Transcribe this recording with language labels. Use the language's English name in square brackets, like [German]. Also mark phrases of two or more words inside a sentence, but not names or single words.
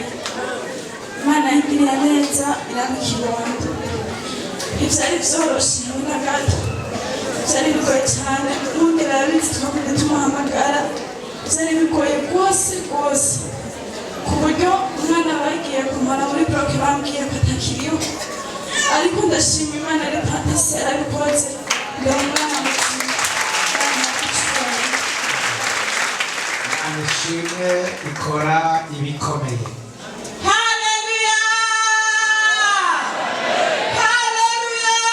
[Rundi] Imana yangiriye neza irampa ikibondo. Ivyari vyoroshe na gato, vyari bigoye cyane n'umbwira arabizi twakunde tumuhamagara, vyari bigoye rwose ku buryo umwana bagiye kumara muri bloke bambwiye ko atakiriho, ariko ndashima Imana ari Patisi yarabikoze ngo umwana muzima. Imana ishimwe ikora ibikomeye. Haleluya! Haleluya!